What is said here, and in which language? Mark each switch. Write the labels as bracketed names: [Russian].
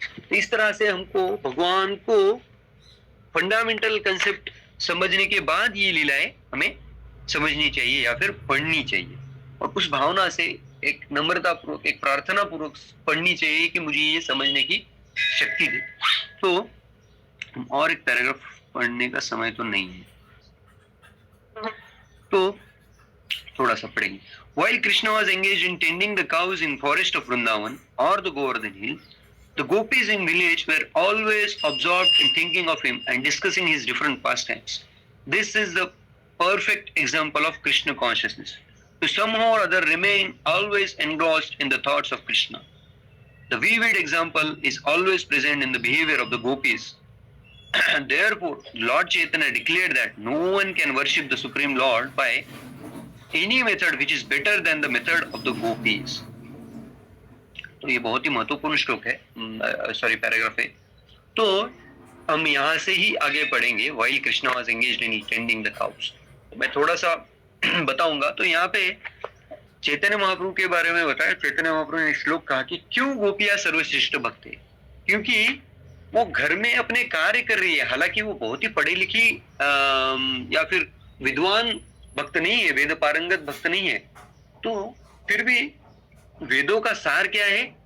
[Hindi] तो इस तरह से हमको भगवान को फंडामेंटल कंसेप्ट समझने के बाद ये लीलाएं हमें समझनी चाहिए या फिर पढ़नी चाहिए और उस भावना से एक नम्रता पूर्वक, एक प्रार्थना पूर्वक पढ़नी चाहिए कि मुझे ये समझने की शक्ति दे। तो और एक पैराग्राफ पढ़ने का समय तो नहीं है, तो थोड़ा सा पढ़ेंगे। [English] While Krishna was engaged in tending the cows in forest of Vrindavan or the Govardhan hill, the gopis in village were always absorbed in thinking of him and discussing his different pastimes. This is the perfect example of Krishna consciousness, to somehow or other remain always engrossed in the thoughts of Krishna. The vivid example is always present in the behavior of the gopis. And therefore, Lord Chaitanya declared that no one can worship the Supreme Lord by any method which is better than the method of the gopis. [Hindi] तो ये बहुत ही महत्वपूर्ण श्लोक है, paragraph है। तो हम यहाँ से ही आगे पढ़ेंगे। [English] While Krishna was engaged in tending the cows, [Hindi] मैं थोड़ा सा बताऊंगा। तो यहाँ पे चैतन्य महाप्रभु के बारे में बताया। चैतन्य महाप्रभु ने श्लोक कहा कि क्यों गोपियां सर्वश्रेष्ठ भक्त है, क्योंकि वो घर में अपने कार्य कर रही है। हालांकि वो बहुत ही पढ़ी लिखी या फिर विद्वान भक्त नहीं है, वेद पारंगत भक्त नहीं है, तो फिर भी वेदों का सार क्या है?